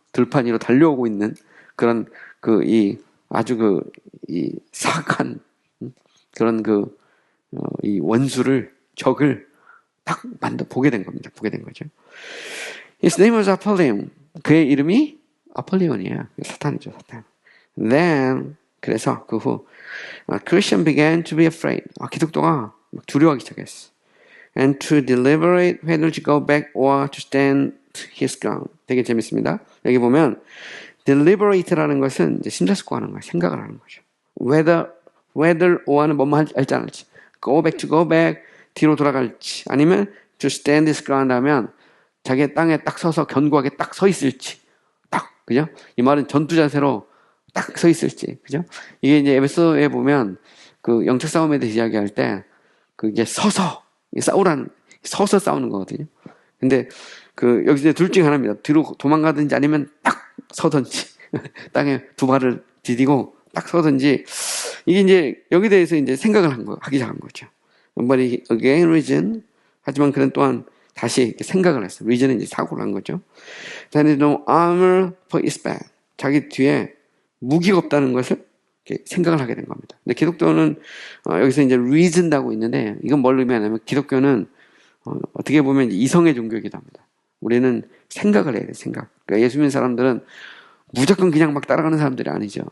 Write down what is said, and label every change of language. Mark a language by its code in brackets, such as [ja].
[ko] 들판 위로 달려오고 있는 그런 아주 이 사악한 그런 이 원수를 적을 딱 보게 된 겁니다. 보게 된 거죠. [en] His name was Apollyon. [ko] 그의 이름이 아폴리온이에요. 사탄이죠, 사탄. [en] Then [ko] 그래서 그 후 [en] Christian began to be afraid. [ko] 기독교가 두려워하기 시작했어. [en] And to deliberate whether to go back or to stand his ground. [ko] 되게 재밌습니다. 여기 보면 deliberate라는 것은 이제 심사숙고하는 거예요. 생각을 하는 거죠. whether or는 뭐만 할지 안 할지. [en] go back to go back [ko] 뒤로 돌아갈지 아니면 [en] to stand his ground [ko] 하면 자기의 땅에 딱 서서 견고하게 딱 서 있을지 딱 그죠? 이 말은 전투 자세로 딱 서 있을지 그죠? 이게 이제 에베소에 보면 그 영적 싸움에 대해서 이야기할 때 그게 서서 서서 싸우는 거거든요. 근데 여기서 둘 중에 하나입니다. 뒤로 도망가든지 아니면 딱 서든지 땅에 두 발을 디디고 딱 서든지 이게 이제 여기 대해서 이제 생각을 하기 시작한 거죠. [en] But again reason [ko] 하지만 그는 또한 다시 이렇게 생각을 했어요. reason은 이제 사고를 한 거죠. [en] There is no armor for his back. [ko] 자기 뒤에 무기가 없다는 것을 이렇게 생각을 하게 된 겁니다. 근데 기독교는 여기서 이제 reason하고 있는데 이건 뭘 의미하냐면 기독교는 어떻게 보면 이제 이성의 종교이기도 합니다. 우리는 생각을 해야 돼, 생각. 그러니까 예수 믿는 사람들은 무조건 그냥 막 따라가는 사람들이 아니죠.